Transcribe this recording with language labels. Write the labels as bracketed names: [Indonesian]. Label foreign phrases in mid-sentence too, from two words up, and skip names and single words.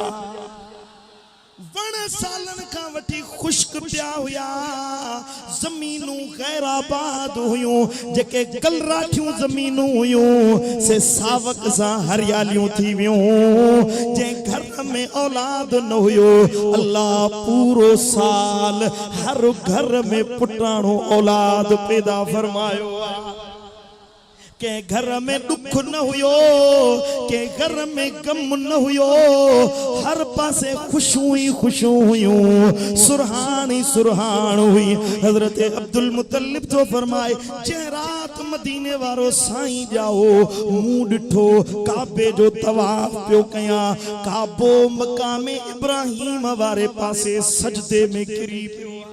[Sindhi] वण सालन का वठी खुश्क पिया हुया जमीनूं गैराबाद हुयूं जेके कलराठियूं जमीनूं हुयूं से सावक सां हरियालियूं थी वियूं जंहिं घर में औलाद न हुयो अल्लाह पूरो साल हर घर में पुटाणो औलाद पैदा फरमायो के घर में दुख न हुयो के घर में गम न हुयो हर पासे खुशू हुयूं सुरहान ही सुरहान हुई हजरत अब्दुल मुतल्लिब तो फरमाए जे रात मदीने वारो साईं जाओ मुंह डिठो काबे जो तवाफ पियो कया काबो मकामे इब्राहिम वारे पासे सजदे में किरी पियो